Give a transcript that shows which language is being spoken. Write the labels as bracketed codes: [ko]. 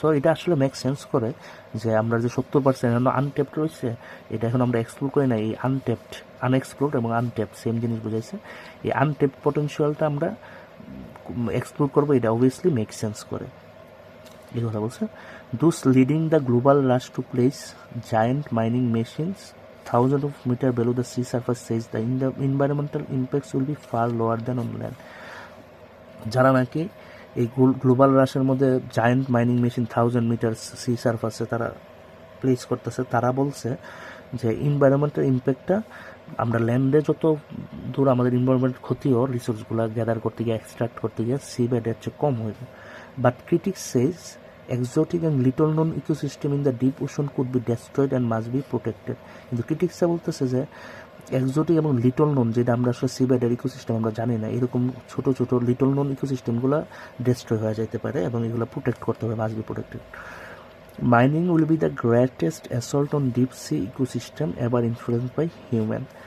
[bn] So এটা আসলে [en] make sense [bn] করে যে আমরা যে 70% এখন আনটেপড রয়েছে, এটা এখন আমরা এক্সপ্লোর করি না, এই আনএক্সপ্লোর্ড এবং আনটেপড সেম জিনিস বুঝাইছে। এই আনটেপড পটেনশিয়ালটা আমরা এক্সপ্লোর করবো, এটা অবভিয়াসলি [en] make sense [bn] করে, এই কথা বলছে। [en] Those leading the global rush to place giant mining machines thousands of meters below the sea surface says the environmental impacts will be far lower than on land. [bn] যারা নাকি এই global রাশের মধ্যে giant mining machine 1000 metre C সারফেসে তারা place করতেছে, তারা বলছে যে এনভায়রনমেন্টাল ইম্প্যাক্টটা আমরা ল্যান্ডে যত দূর আমাদের এনভায়রনমেন্ট ক্ষতিও রিসোর্সগুলো গ্যাদার করতে গিয়ে এক্সট্রাক্ট করতে গিয়ে সি বেডের চেয়ে কম হইবে। [en] But critics says exotic and little known ecosystem in the deep ocean could be destroyed and must be protected. [bn] কিন্তু ক্রিটিক্সরা বলতেছে যে এক্সোটিক এবং লিটল নোন, যেটা আমরা আসলে সিবেডের ইকোসিস্টেম আমরা জানি না, এরকম ছোট ছোট লিটল নোন ইকোসিস্টেমগুলো ডিস্ট্রয় হয়ে যেতে পারে এবং এগুলো প্রোটেক্ট করতে হবে, [en] Must be protected. Mining will be the greatest assault on deep sea ecosystem ever influenced by human.